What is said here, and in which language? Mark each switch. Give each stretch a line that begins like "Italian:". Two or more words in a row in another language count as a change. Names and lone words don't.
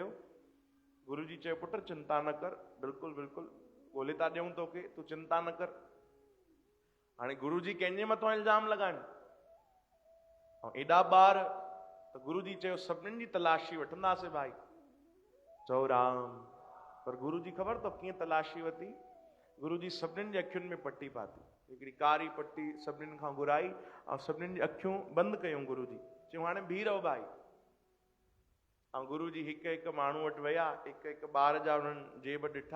Sindhi: गुरु जी चयो पुट चिंता न कर, बिल्कुलु बिल्कुलु ॻोल्हे था ॾियूं तोखे, तूं चिंता न कर। हाणे गुरु जी कंहिंजे मथां इल्ज़ाम लॻाइनि? ऐं एॾा ॿार त गुरु जी चयो सभिनीनि जी तलाशी वठंदासीं भाई। चओ राम। पर गुरु जी ख़बर अथव कीअं तलाशी वरिती? गुरु जी सभिनीनि जे अखियुनि में पटी पाती, हिकिड़ी कारी पटी सभिनीनि खां घुराई ऐं सभिनीनि जी अखियूं बंदि कयूं। गुरु जी चयूं हाणे बीह रहो भाई। ऐं गुरु जी हिकु हिकु माण्हू वटि विया, हिकु हिकु ॿार जा उन्हनि जेब ॾिठा।